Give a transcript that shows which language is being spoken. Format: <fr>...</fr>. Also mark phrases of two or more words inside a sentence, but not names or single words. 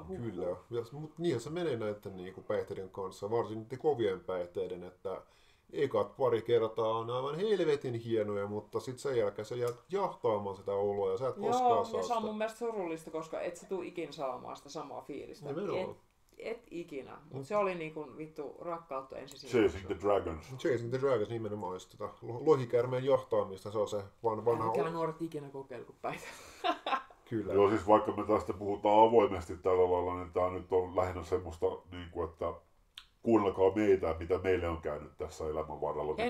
<fi>Kyllä, mutta niinhän se menee näiden niinku päihteiden kanssa, varsinkin kovien päihteiden, että ekat pari kertaa on aivan helvetin hienoja, mutta sitten sen jälkeen sä jäät jahtaamaan sitä oloa ja sä et koskaan Joo, saa ja se on sitä. mun mielestä surullista, koska et sä tuu ikin saamaan sitä samaa fiilistä. Nimenomaan. Et ikinä. Mutta se oli niinku vittu rakkautta ensisijaisesti.</fi> <en>Chasing the Dragons. Chasing the Dragons</en> <fi>nimenomaan just tätä lohikärmeen jahtaamista, se on se vanha Mikä nuoret ikinä kokeilu kuin päitä. Kyllä. Joo, siis vaikka me tästä puhutaan avoimesti tällä lailla, niin tää nyt on lähinnä semmoista, niin kuin, että kuunnelkaa meitä, mitä meille on käynyt tässä elämän varrella En</fi>